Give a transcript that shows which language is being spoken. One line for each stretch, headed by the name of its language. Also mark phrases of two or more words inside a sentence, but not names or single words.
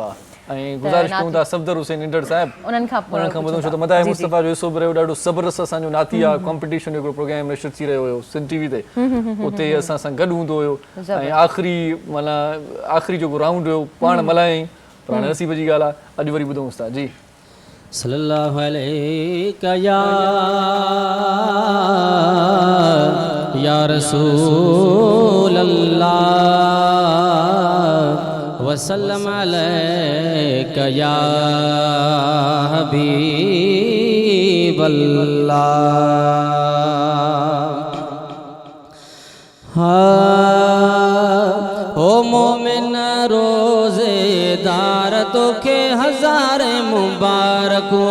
Sindhi: ऐं गुज़ारिश कयूं था सफ़दर हुसैन इंडर साहिब, उन्हनि खां ॿुधूं छो त मदाह मुस्तफ़ा जो हिसो बि रहियो, ॾाढो ज़बरदस्त असांजो नाती आहे कॉम्पिटिशन जो हिकिड़ो प्रोग्राम नशर थी रहियो हुयो सिंध TV ते, उते असां सां गॾु हूंदो हुयो। ऐं आख़िरी जेको राउंड हुयो पाण मल्हायईं, पर हाणे नसीब जी ॻाल्हि आहे, अॼु वरी ॿुधूंसि था। जी
Arabic: صلى الله عليه يا رسول الله وسلم عليك يا حبيب الله. ओ मोमिन रोज़ेदार तोखे हज़ारे मुबारकूं।